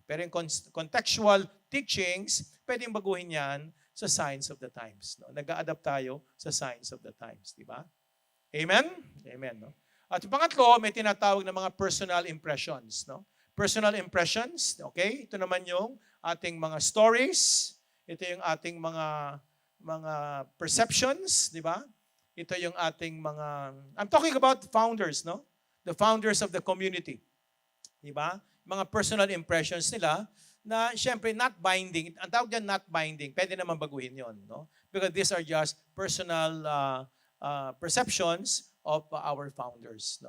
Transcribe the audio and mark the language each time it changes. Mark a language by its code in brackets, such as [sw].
[tl] Pero yung contextual teachings, pwedeng baguhin yan sa [en] signs of the times. [tl] Nag-a-adapt tayo sa [en] signs of the times. [tl] Di ba? Amen? Amen. At yung pangatlo, may tinatawag na mga personal impressions. [en] Personal impressions, okay? [tl] Ito naman yung ating mga stories. Ito yung ating mga perceptions, di ba? Ito yung ating mga, [en] I'm talking about founders, The founders of the community. [tl] Di ba? Mga personal impressions nila na syempre [en] not binding. [tl] Ang tawag dyan [en] not binding. [tl] Pwede naman baguhin yon, [en] Because these are just personal perceptions of our founders.